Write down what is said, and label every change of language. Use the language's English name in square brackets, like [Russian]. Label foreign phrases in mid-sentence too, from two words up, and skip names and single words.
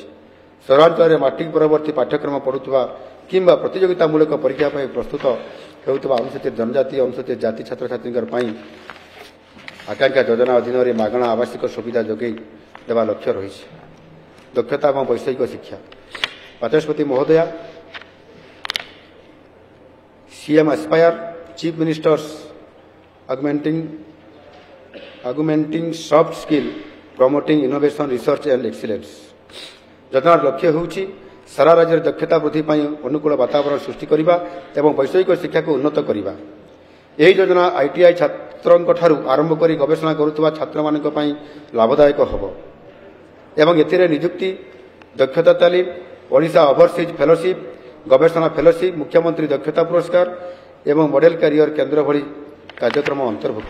[Odia] ସହରାଞ୍ଚଳରେ ମାଟ୍ରିକ ପରବର୍ତ୍ତୀ ପାଠ୍ୟକ୍ରମ ପଢ଼ୁଥିବା କିମ୍ବା ପ୍ରତିଯୋଗିତାମୂଳକ ପରୀକ୍ଷା ପାଇଁ ପ୍ରସ୍ତୁତ ହେଉଥିବା ଅନୁସୂଚିତ ଜନଜାତି ଅନୁସୂଚିତ ଜାତି ଛାତ୍ରଛାତ୍ରୀଙ୍କ ପାଇଁ ଆକାଂକ୍ଷା ଯୋଜନା ଅଧୀନରେ ମାଗଣା ଆବାସିକ ସୁବିଧା ଯୋଗାଇ ଦେବା ଲକ୍ଷ୍ୟ ରହିଛି। ଦକ୍ଷତା ଏବଂ ବୈଷୟିକ ଶିକ୍ଷା ବାଚସ୍ପତି ମହୋଦୟା, ସିଏମ୍ ଆସ୍ପାୟାର ଚିଫ୍ ମିନିଷ୍ଟର୍ସ augmenting soft skill, promoting innovation, research and excellence। ଯୋଜନାର ଲକ୍ଷ୍ୟ ହେଉଛି ସାରା ରାଜ୍ୟରେ ଦକ୍ଷତା ବୃଦ୍ଧି ପାଇଁ ଅନୁକୂଳ ବାତାବରଣ ସୃଷ୍ଟି କରିବା ଏବଂ ବୈଷୟିକ ଶିକ୍ଷାକୁ ଉନ୍ନତ କରିବା। ଏହି ଯୋଜନା ITI ଛାତ୍ରଙ୍କଠାରୁ ଆରମ୍ଭ କରି ଗବେଷଣା କରୁଥିବା ଛାତ୍ରମାନଙ୍କ ପାଇଁ ଲାଭଦାୟକ ହେବ ଏବଂ ଏଥିରେ ନିଯୁକ୍ତି, ଦକ୍ଷତା ତାଲିମ, ଓଡ଼ିଶା ଓଭରସିଜ୍ ଫେଲୋସିପ୍, ଗବେଷଣା ଫେଲୋସିପ୍, ମୁଖ୍ୟମନ୍ତ୍ରୀ ଦକ୍ଷତା ପୁରସ୍କାର ଏବଂ [English] model career [Odia] କେନ୍ଦ୍ର ଭଳି କାର୍ଯ୍ୟକ୍ରମ ଅନ୍ତର୍ଭୁକ୍ତ।